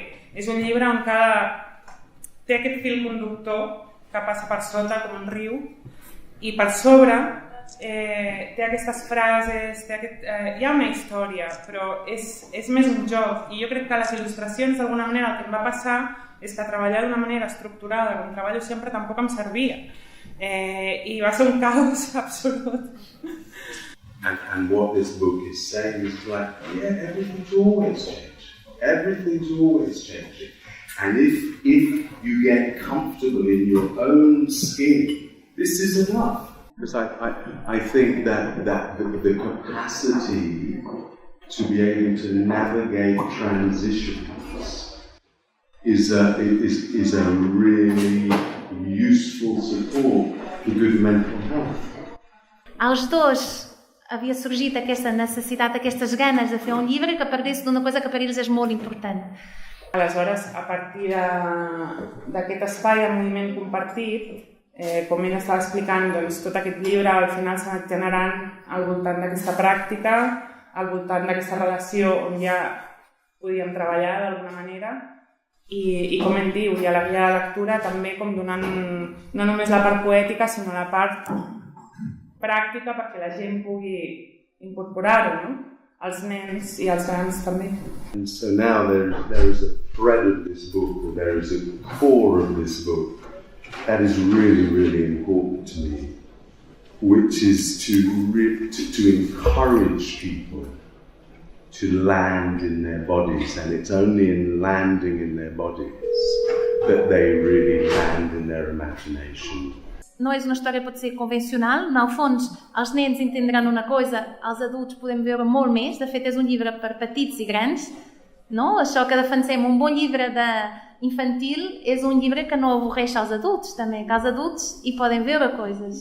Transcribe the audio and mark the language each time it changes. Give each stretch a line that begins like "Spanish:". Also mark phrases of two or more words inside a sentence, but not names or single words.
Catalan: És un llibre on té aquest fil conductor que passa per sota com un riu, i per sobre té aquestes frases, hi ha una història, però és més un joc. I jo crec que les il·lustracions, d'alguna manera, el que em va passar és que treballar d'una manera estructurada, com treballo sempre, tampoc em servia. I va ser un caos absolut.
English: And what this book is saying is like, yeah, everything's always changing. Everything's always changing. And if you get comfortable in your own skin, this is enough. Because I think that the capacity to be able to navigate transitions is a really useful support for good mental health.
Catalan: Aos dois havia sorgit aquesta necessitat, aquestes ganes de fer un llibre que parlés d'una cosa que per ells és molt important. Aleshores, a partir d'aquest espai de moviment compartit, com ell estava explicant, doncs, tot aquest llibre al final s'ha anat generant al voltant d'aquesta pràctica, al voltant d'aquesta relació on ja podíem treballar d'alguna manera, i com ell diu, i a la guia de lectura també com donant no només la part poètica, sinó la part pràctica perquè la gent pugui incorporar-ho, no? Els nens i els grans també.
English: And so now there is a thread of this book, or there is a core of this book that is really, really important to me, which is to encourage people to land in their bodies, and it's only in landing in their bodies that they really land in their imagination.
Catalan: No és una història, pot ser convencional, no, al fons els nens entendran una cosa, els adults podem veure molt més, de fet és un llibre per petits i grans, no? Això que defensem, un bon llibre infantil és un llibre que no avorreix als adults també, que els adults hi poden veure coses.